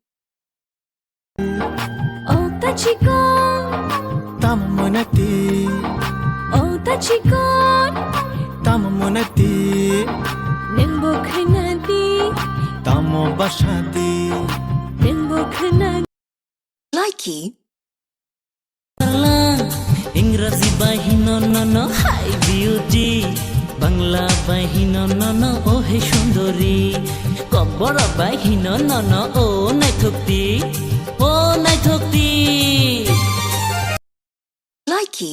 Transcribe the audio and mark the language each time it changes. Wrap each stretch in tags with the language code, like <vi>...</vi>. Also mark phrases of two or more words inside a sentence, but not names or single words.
<trp>Oh tachikon Tamamonati Oh tachikon Tamamonati Nengbo khnadi Tamo bashati Nengbo khnadi Likey ইংরাজি বাহিন নন</trp> <en>hi beauty</en> <trp>বাংলা বাহিন নন</trp> <bn>ও হে সুন্দরী</bn> <trp>কব্বর বাহিন নন ও নাই থক্তি ও নাই থক্তি Likey</trp>